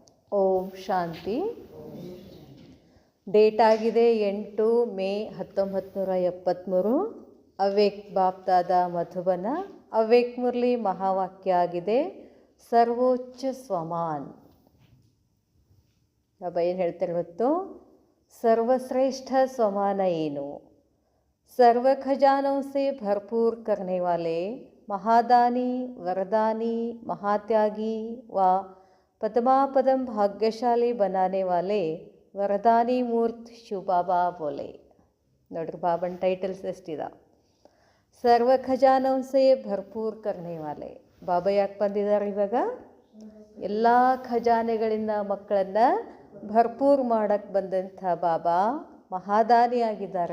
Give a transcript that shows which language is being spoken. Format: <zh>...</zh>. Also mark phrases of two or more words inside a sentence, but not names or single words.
<kn>ಓಂ ಶಾಂತಿ. ಡೇಟ್ ಆಗಿದೆ 8 ಮೇ 1973. ಅವ್ಯಕ್ತ ಬಾಪ್ದಾದ ಮಧುಬನ. ಅವ್ಯಕ್ತ ಮುರಳಿ ಮಹಾವಾಕ್ಯ ಆಗಿದೆ, ಸರ್ವೋಚ್ಚ ಸ್ವಮಾನ್. ಬಾಬಾ ಏನು ಹೇಳ್ತಾರೆ ಇವತ್ತು? ಸರ್ವಶ್ರೇಷ್ಠ ಸ್ವಮಾನ ಏನು?</kn> <hi>सर्व खजानों से भरपूर करने वाले महादानी, वरदानी, महात्यागी व पदमापदम भाग्यशाली बनाने वाले वरदानी मूर्त शिव बाबा बोले.</hi> <kn>ನೋಡ್ರಿ ಬಾಬನ್ ಟೈಟಲ್ಸ್ ಎಷ್ಟಿದ.</kn> <hi>सर्व खजानों से भरपूर करने वाले.</hi> <kn>ಬಾಬಾ ಯಾಕೆ ಬಂದಿದ್ದಾರೆ ಇವಾಗ? ಎಲ್ಲ ಖಜಾನೆಗಳಿಂದ ಮಕ್ಕಳನ್ನು ಭರ್ಪೂರ್ ಮಾಡಕ್ಕೆ ಬಂದಂಥ ಬಾಬಾ ಮಹಾದಾನಿ ಆಗಿದ್ದಾರೆ.</kn>